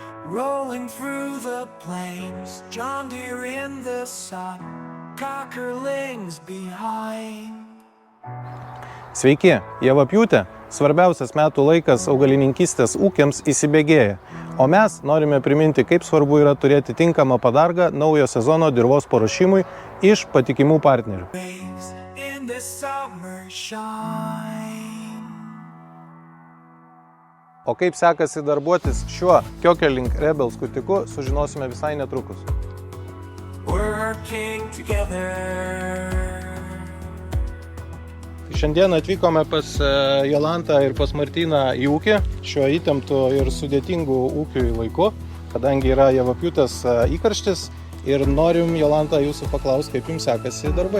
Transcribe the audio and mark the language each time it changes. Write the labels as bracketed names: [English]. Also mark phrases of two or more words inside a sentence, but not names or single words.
[English] Rolling through the plains, John Deere in the sun, cockerlings behind. [Lithuanian] Sveiki, javapjūtė, svarbiausias metų laikas augalininkystės ūkiams įsibėgėja, o mes norime priminti, kaip svarbu yra turėti tinkamą padargą naujo sezono dirvos paruošimui iš patikimų partnerių. [English] Waves in the summer shine. [Lithuanian] O kaip sekasi darbuotis šiuo Kiokerling Rebel skutiku, sužinosime visai netrukus. [English] Working together. [Lithuanian] Šiandien atvykome pas Jolantą ir pas Martyną į ūkį šiuo įtemptu ir sudėtingu ūkiui laiku, kadangi yra javapjūtės įkarštis ir norim, Jolanta, jūsų paklausti, kaip jums sekasi darbai.